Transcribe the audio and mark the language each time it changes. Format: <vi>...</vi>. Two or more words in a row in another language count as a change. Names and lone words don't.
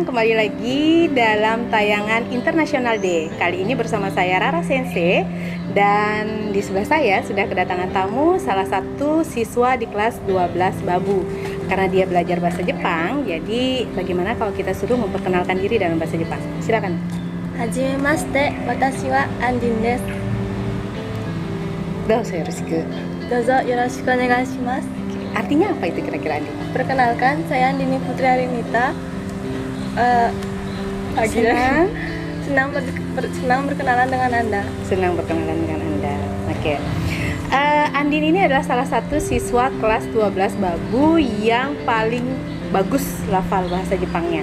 <id>Kembali lagi dalam tayangan International Day. Kali ini bersama saya Rara Sensei. Dan di sebelah saya sudah kedatangan tamu, salah satu siswa di kelas 12 Babu. Karena dia belajar bahasa Jepang, jadi bagaimana kalau kita suruh memperkenalkan diri dalam bahasa Jepang? Silakan.</id> <ja>はじめまして、私はAndinです. どうぞよろしく. どうぞよろしくお願いします.</ja> <id>Artinya apa itu kira-kira, Andi? Perkenalkan, saya Andini Putri Arinita. Senang berkenalan dengan Anda. Senang berkenalan dengan Anda. Oke. Andin ini adalah salah satu siswa kelas 12 Babu yang paling bagus lafal bahasa Jepangnya.</id>